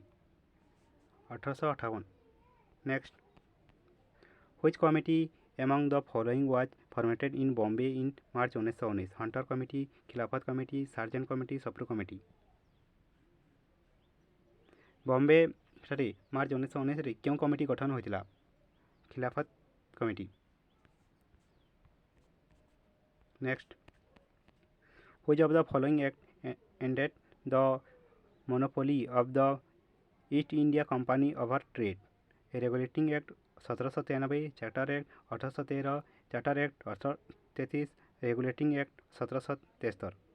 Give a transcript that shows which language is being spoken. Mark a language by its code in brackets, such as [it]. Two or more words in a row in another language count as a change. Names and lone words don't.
[en] 1858। Next, which committee among the following was formed in Bombay in March 1919? Hunter Committee, Khilafat Committee, Sargent Committee, Sapru Committee। [or] Bombay ସେଠାରେ ମାର୍ଚ୍ଚ 1919 କେଉଁ କମିଟି ଗଠନ ହୋଇଥିଲା? ଖିଲାଫତ କମିଟି। [en] ନେକ୍ସଟ, which of the following act ended the monopoly of the East India Company over trade? Regulating Act 1793, Charter Act 1813, Charter Act 1833, Regulating Act 1773।